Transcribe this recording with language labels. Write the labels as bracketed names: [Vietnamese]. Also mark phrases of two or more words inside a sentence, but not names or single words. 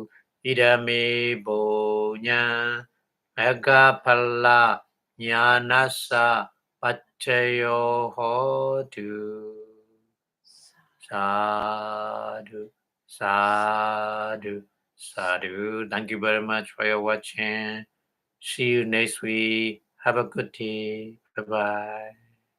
[Pali] Idame punya Magaphala Jnanassa paccaya hodu. Sadhu, sadhu, sadhu. [English] Thank you very much for your watching. See you next week. Have a good day. Bye-bye.